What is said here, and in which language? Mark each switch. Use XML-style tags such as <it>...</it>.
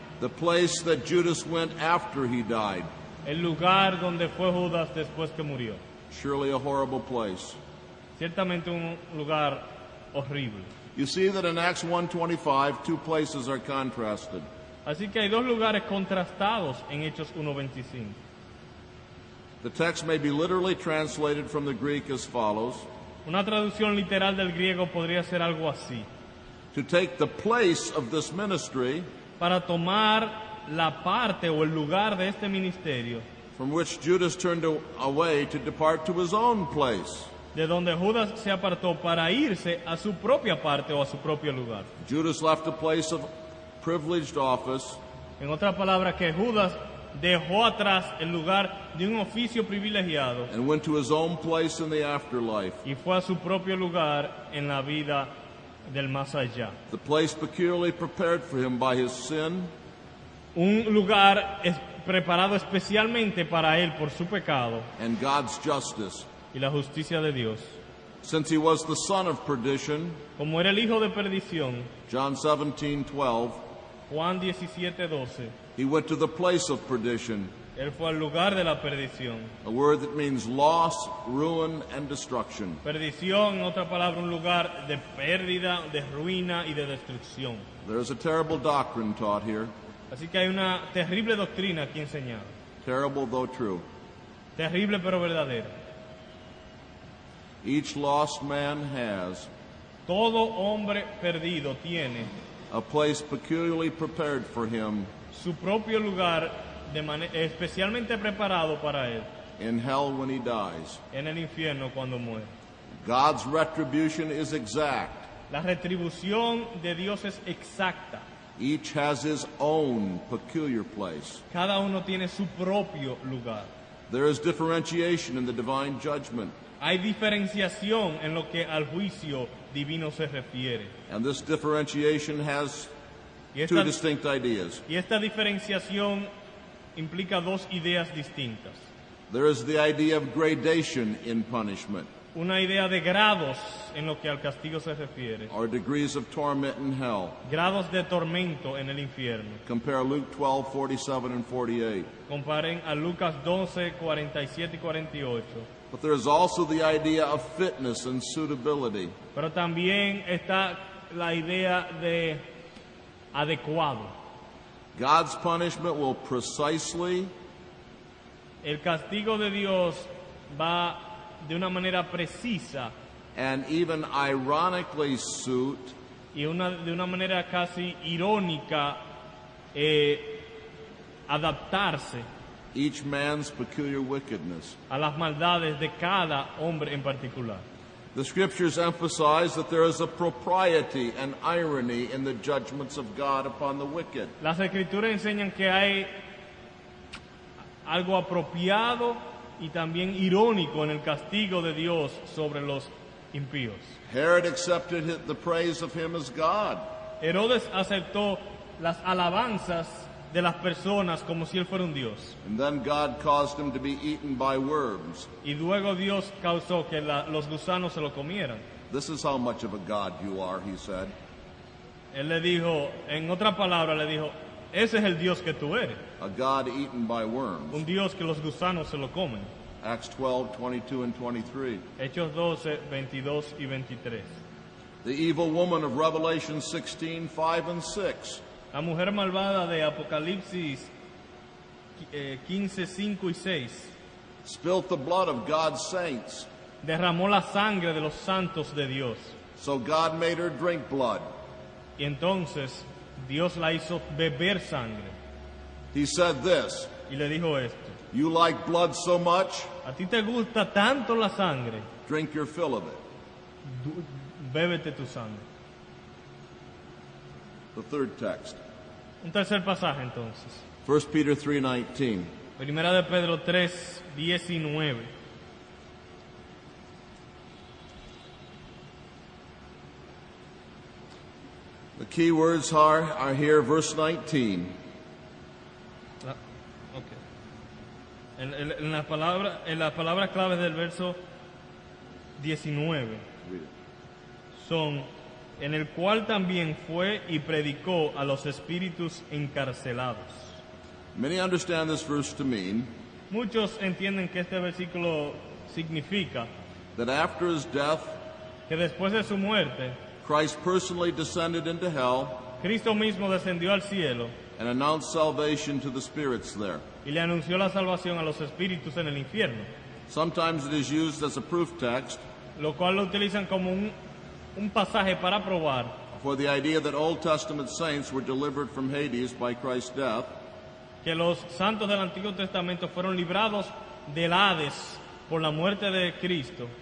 <en>the place that Judas went after he died.</en> <es>El lugar donde fue Judas después que murió.</es> <en>Surely a horrible place.</en> <es>Ciertamente un lugar horrible.</es> <en>You see that in Acts 1:25, two places are contrasted.</en> <es>Así que hay dos lugares contrastados en Hechos 1:25.</es> <en>The text may be literally translated from the Greek as follows:</en> <es>Una traducción literal del griego podría ser algo así.</es> <en>to take the place of this ministry</en> <es>Para tomar la parte o el lugar de este ministerio,</es> <en>from which Judas turned away to depart to his own place.</en> <es>de donde Judas se apartó para irse a su propia parte o a su propio lugar.</es> <en>Judas left a place of privileged office</en> <es>En otras palabras, que Judas dejó atrás el lugar de un oficio privilegiado</es> <en>and went to his own place in the afterlife,</en> <es>y fue a su propio lugar en la vida del más allá.</es> <en>the place peculiarly prepared for him by his sin</en> <es>Un lugar preparado especialmente para él por su pecado</es> <en>and God's justice.</en> <es>y la justicia de Dios.</es> <en>Since he was the son of perdition,</en> <es>Como era el hijo de perdición,</es> <en>John 17:12,</en> <es>Juan 17:12,</es> <en>he went to the place of perdition,</en> <es>él fue al lugar de la perdición.</es> <en>a word that means loss, ruin, and destruction.</en> <es>Perdición, en otra palabra, un lugar de pérdida, de ruina y de destrucción.</es> <en>There is a terrible doctrine taught here.</en> <es>Así que hay una terrible doctrina aquí enseñada.</es> <en>Terrible though true.</en> <es>Terrible pero verdadera.</es> <en>Each lost man has</en> <es>Todo hombre perdido tiene</es> <en>a place peculiarly prepared for him</en> <es>su propio lugar especialmente preparado para él</es> <en>in hell when he dies.</en> <es>en el infierno cuando muere.</es> <en>God's retribution is exact.</en> <es>La retribución de Dios es exacta.</es> <en>Each has his own peculiar place.</en> <es>Cada uno tiene su propio lugar.</es> <en>There is differentiation in the divine judgment,</en> <es>Hay diferenciación en lo que al juicio divino se refiere.</es> <en>and this differentiation has</en> <es>Y</es> <en>two</en> <es>esta,</es> <en>distinct ideas.</en> <es>y esta diferenciación implica dos ideas distintas.</es> <en>There is the idea of gradation in punishment,</en> <es>Una idea de grados en lo que al castigo se refiere.</es> <en>or degrees of torment in hell.</en> <es>Grados de tormento en el infierno.</es> <en>Compare Luke 12:47 and 48.</en> <es>Comparen a Lucas 12, 47 y 48.</es> <en>But there is also the idea of fitness and suitability.</en> <es>Pero también está la idea de adecuado.</es> <en>God's punishment will precisely</en> <es>El castigo de Dios va de una manera precisa</es> <en>and even ironically suit</en> <es>y de una manera casi irónica adaptarse</es> <en>each man's peculiar wickedness.</en> <es>a las maldades de cada hombre en particular.</es> <en>The scriptures emphasize that there is a propriety and irony in the judgments of God upon the wicked.</en> <es>Las escrituras enseñan que hay algo apropiado y también irónico en el castigo de Dios sobre los impíos.</es> <en>Herod accepted the praise of him as God.</en> <es>Herodes aceptó las alabanzas de las personas como si él fuera un Dios.</es> <en>And then God caused him to be eaten by worms.</en> <es>Y luego Dios causó que los gusanos se lo comieran.</es> <en>This is how much of a God you are, he said.</en> <es>Él le dijo, en otra palabra le dijo, ese es el Dios que tú eres.</es> <en>A God eaten by worms.</en> <es>Un Dios que los gusanos se lo comen.</es> <en>Acts 12:22 and 23.</en> <es>Hechos 12, 22 y 23.</es> <en>The evil woman of Revelation 16:5 and 6.</en> <es>La mujer malvada de Apocalipsis 15, 5 y 6</es> <en>Spilt the blood of God's saints.</en> <es>derramó la sangre de los santos de Dios.</es> <en>So God made her drink blood.</en> <es>Y entonces Dios la hizo beber sangre.</es> <en>He said this,</en> <es>Y le dijo esto,</es> <en>you like blood so much,</en> <es>a ti te gusta tanto la sangre,</es> <en>drink your fill of it.</en> <es>bébete tu sangre.</es> <en>The third text,</en> <es>Un tercer pasaje entonces.</es> <en>1 Peter 3:19.</en> <es>Primera de Pedro 3, 19.</es> <en>The key words are here, verse 19. Okay.</en> <es>En las palabras claves del verso 19</es> <en>Read it.</en> <es>son, en el cual también fue y predicó a los espíritus encarcelados.</es> <en>Many understand this verse to mean</en> <es>Muchos entienden que este versículo significa</es> <en>that after his death,</en> <es>que después de su muerte,</es> <en>Christ personally descended into hell</en> <es>Cristo mismo descendió al cielo</es> <en>and announced salvation to the spirits there.</en> <es>y le anunció la salvación a los espíritus en el infierno,</es> <en>Sometimes it is used as a proof text</en> <es>lo cual lo utilizan como un pasaje para probar</es> <en>for the idea that Old Testament saints were delivered from Hades by Christ's death,</en> <es>que los santos del Antiguo Testamento fueron librados del Hades por la muerte de Cristo</es>